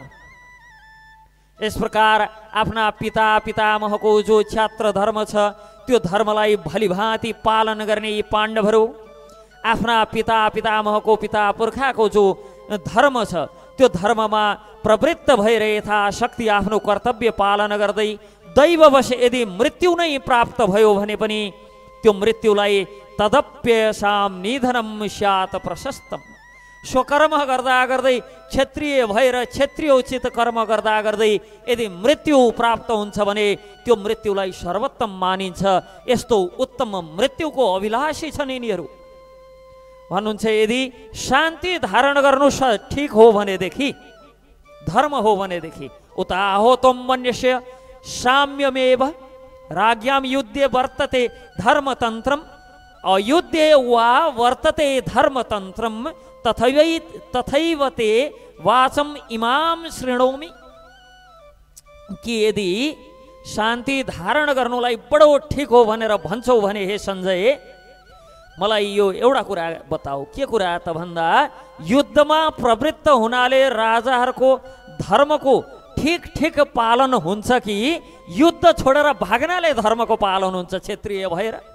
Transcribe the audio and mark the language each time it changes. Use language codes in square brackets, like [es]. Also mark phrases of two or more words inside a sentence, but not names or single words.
[ne] यस प्रकार आफ्ना पिता पितामहको जो क्षत्र धर्म छ त्यो धर्मलाई भलीभाँति पालन गर्ने यी पाण्डवहरू आफ्ना पिता पितामहको पिता पुर्खाको जो धर्म छ त्यो धर्ममा प्रवृत्त भएर यथाशक्ति आफ्नो कर्तव्य पालन गर्दै दैववश यदि मृत्यु नै प्राप्त भयो भने पनि त्यो मृत्युलाई [sa] तदप्यसाम निधनम स्यात् प्रशस्तम, [ne] स्वकर्म गर्दा गर्दै क्षत्रिय भएर क्षत्रियोचित कर्म गर्दा गर्दै यदि मृत्यु प्राप्त हुन्छ भने त्यो मृत्युलाई सर्वोत्तम मानिन्छ। यस्तो उत्तम मृत्युको अभिलाषी छन् यिनीहरू। भन्नुहुन्छ यदि शान्ति धारण गर्नु ठिक हो भनेदेखि, धर्म हो भनेदेखि, उता [sa] हो तम मन्यस्य साम्यमेव राज्ञां युद्धे वर्तते धर्मतन्त्रम अयुद्धे वा वर्तते धर्मतन्त्रम तथैव ते वाचम इमाम शृणोमि। [ne] कि यदि शान्ति धारण गर्नुलाई बडो ठिक हो भनेर भन्छौ भने हे सञ्जय, मलाई यो एउटा कुरा बताऊ। के कुरा त भन्दा युद्धमा प्रवृत्त हुनाले राजाहरूको धर्मको ठिक ठिक पालन हुन्छ कि युद्ध छोडेर भाग्नाले धर्मको पालन हुन्छ क्षेत्रीय भएर?